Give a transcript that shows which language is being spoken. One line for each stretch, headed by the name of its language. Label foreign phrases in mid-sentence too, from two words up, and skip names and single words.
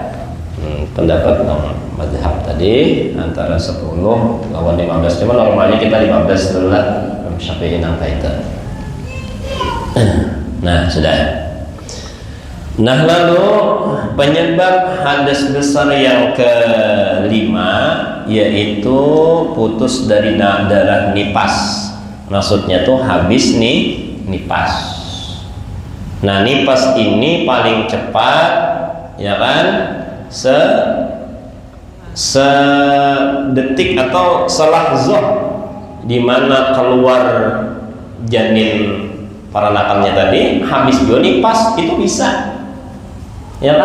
Banjar: Pendapat mazhab tadi antara 10 lawan 15, cuma normalnya kita 15 dulu lah. Syafi'i nang itu. Nah sudah.
Indonesian: Nah lalu penyebab hadas besar yang kelima yaitu putus dari darah nipas.
Banjar: Maksudnya tuh habis nipas. Nah nipas ini paling cepat, ya kan?
Indonesian: Sedetik atau selahzah di mana keluar janin peranakannya tadi habis dua nipas itu bisa, ya kan?